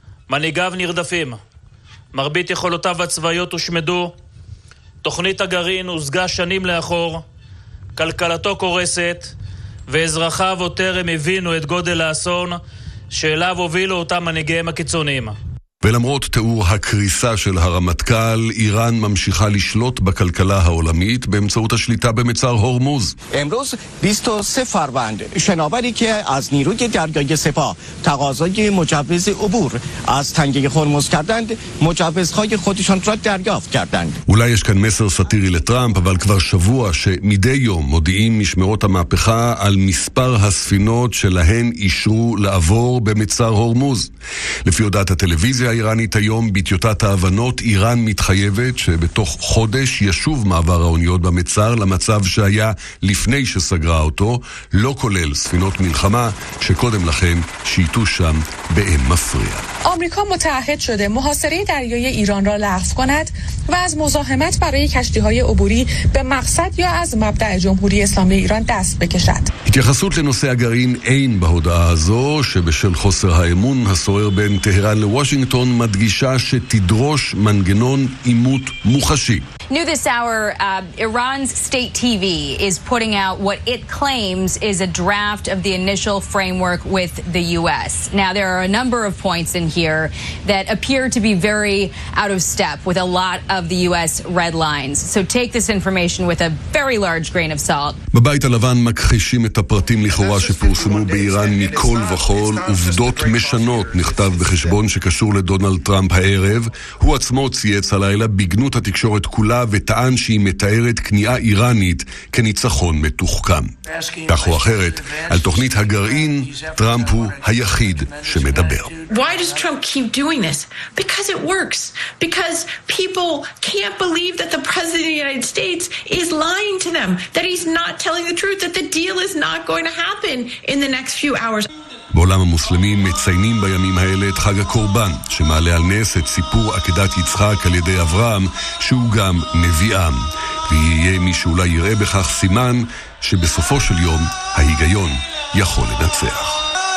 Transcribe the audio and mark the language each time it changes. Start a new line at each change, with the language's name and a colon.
Hebrew: מנהיגיו נרדפים, מרבית יכולותיו הצבאיות הושמדו, תוכנית הגרעין הושגה שנים לאחור, כלכלתו קורסת, ואזרחיו וטרם הבינו את גודל האסון שאליו הובילו אותם מנהיגיהם הקיצוניים. ולמרות תיאור הקריסה של הרמטכ"ל, איראן ממשיכה לשלוט בכלכלה העולמית באמצעות השליטה במצר הורמוז.
Persian: امروز 23 فروند شناوری که از نیروی دریایی سپاه تقاضای مجوز عبور از تنگه هرمز کردند مجوزهای خودشان را دریافت کردند.
Hebrew: אולי יש כאן מסר סטירי לטראמפ, אבל כבר שבוע שמדי יום מודיעים משמרות המהפכה על מספר הספינות שלהן אישרו לעבור במצר הורמוז. לפי הודעת הטלוויזיה האיראנית היום, בטיוטת ההבנות, איראן מתחייבת שבתוך חודש ישוב מעבר האוניות במצר למצב שהיה לפני שסגרה אותו, לא כולל ספינות מלחמה שקודם לכן שייטו שם באין מפריע.
Persian: אמריקה מתעהד שده محاصره دریای ایران را لغو کند و از مزاحمت برای کشتی‌های عبوری به مقصد یا از مبدأ جمهوری اسلامی ایران دست بکشد.
Hebrew: התייחסות לנושא הגרעין אין בהודעה הזו, שבשל חוסר האמון השורר בין טהרן לוושינגטון מדגישה שתדרוש מנגנון עימות מוחשי.
English: New this hour, Iran's state TV is putting out what it claims is a draft of the initial framework with the US. Now there are a number of points in here that appear to be very out of step with a lot of the US red lines. So take this information with a very large grain of salt.
Hebrew: בבית הלבן מכחישים את הפרטים לכאורה שפורסמו באיראן מכל וכל. עובדות משנות, נכתב בחשבון שקשור לדונלד טראמפ הערב. הוא עצמו צייץ הלילה בגנות התקשורת כולה וטען שהיא מתארת כניעה איראנית כניצחון מתוחכם. כך או אחרת, על תוכנית הגרעין, טראמפ הוא היחיד שמדבר.
English: Why does Trump keep doing this? Because it works. Because people can't believe that the president of the United States is lying to them, that he's not telling the truth, that the deal is not going to happen in the next few hours.
Hebrew: בעולם המוסלמים מציינים בימים האלה את חג הקורבן, שמעלה על נס את סיפור עקדת יצחק על ידי אברהם, שהוא גם נביאם. ויהיה מי שאולי יראה בכך סימן שבסופו של יום ההיגיון יכול לנצח.